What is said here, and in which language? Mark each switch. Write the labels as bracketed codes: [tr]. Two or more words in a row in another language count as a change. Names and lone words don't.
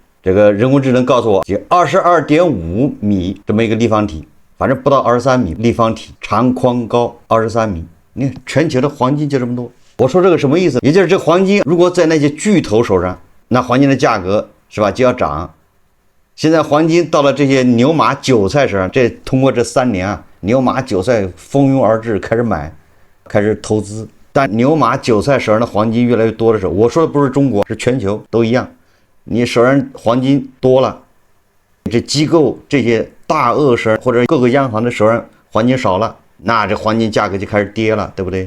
[zh] 這個人工智能告訴我，22.5米這麼一個立方體，反正不到23米立方體，長寬高23米。你看全球的黃金就這麼多。我說這個什麼意思？也就是這黃金如果在那些巨頭手上，那黃金的價格是吧就要漲。現在黃金到了這些牛馬韭菜手上，這通過這3年啊，牛馬韭菜蜂擁而至，開始買，開始投資。但牛馬韭菜手上的黃金越來越多的時候，我說的不是中國，是全球都一樣。你手上黃金多了，這機構這些大鱷手或者各個央行的手上黃金少了，那這黃金價格就開始跌了，對不對？